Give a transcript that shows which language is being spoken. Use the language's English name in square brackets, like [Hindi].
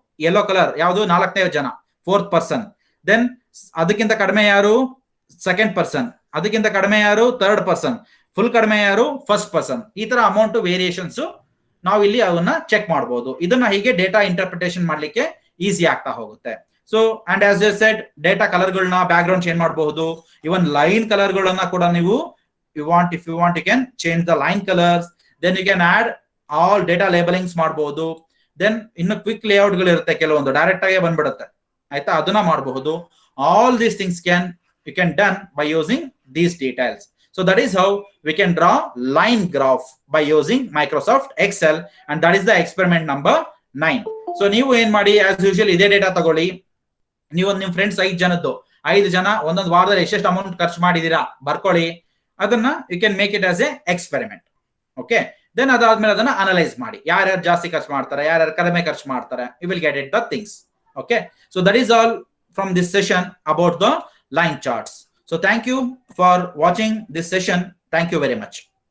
[Kannada] Yellow colour ಯಾವುದು 4ನೇ ಜನ, 4th ಪರ್ಸನ್. ದೆನ್ ಅದಕ್ಕಿಂತ ಕಡಿಮೆ ಯಾರು, 2nd ಪರ್ಸನ್. ಅದಕ್ಕಿಂತ ಕಡಿಮೆ ಯಾರು, 3rd ಪರ್ಸನ್. ಫುಲ್ ಕಡಿಮೆ ಯಾರು, 1st ಪರ್ಸನ್. ಈ ತರ ಅಮೌಂಟ್ ವೇರಿಯೇಷನ್ಸ್ ನಾವು ಇಲ್ಲಿ ಅವನ್ನ ಚೆಕ್ ಮಾಡಬಹುದು. ಇದನ್ನ ಹೀಗೆ ಡೇಟಾ ಇಂಟರ್ಪ್ರಿಟೇಷನ್ ಮಾಡ್ಲಿಕ್ಕೆ ಈಸಿ ಆಗ್ತಾ ಹೋಗುತ್ತೆ. So and [English] as you said, [Kannada] data colour ಗಳನ್ನ ಬ್ಯಾಕ್ ಗ್ರೌಂಡ್ ಚೇಂಜ್ ಮಾಡಬಹುದು. ಇವನ್ ಲೈನ್ ಕಲರ್ ಗಳನ್ನ ಕೂಡ ನೀವು [English] if you want you can change the line colors. Then you can add all data labelings ಮಾಡಬಹುದು. [Kannada] Then ಇನ್ನು ಕ್ವಿಕ್ ಲೇಔಟ್ ಗಳು ಇರುತ್ತೆ, ಕೆಲವೊಂದು ಡೈರೆಕ್ಟ್ ಆಗಿ ಬಂದ್ಬಿಡುತ್ತೆ, ಆಯ್ತಾ, ಅದನ್ನ ಮಾಡಬಹುದು. [English] All these things you can done by using these details. So that is how we can draw line graph by using Microsoft Excel, and that is the experiment number 9. [Kannada] So ನೀವು ಏನ್ ಮಾಡಿ, as usual ಇದೇ data ತಗೊಳ್ಳಿ. ನೀವು ನಿಮ್ friends 5 ಜನ ಒಂದೊಂದು ವಾರದಲ್ಲಿ ಎಷ್ಟೆಷ್ಟು ಅಮೌಂಟ್ ಖರ್ಚು ಮಾಡಿದೀರಾ ಬರ್ಕೊಳ್ಳಿ. ಅದನ್ನ [English] You can make it as a experiment. [Kannada] Okay, then ಅದಾದ್ಮೇಲೆ ಅದನ್ನ ಅನಲೈಸ್ ಮಾಡಿ, ಯಾರ್ಯಾರು ಜಾಸ್ತಿ ಖರ್ಚು ಮಾಡ್ತಾರೆ, ಯಾರ್ಯಾರು ಕಡಿಮೆ ಖರ್ಚು ಮಾಡ್ತಾರೆ. [English] You will get it the things. Okay, so that is all from this session about the line charts. So thank you for watching this session. Thank you very much.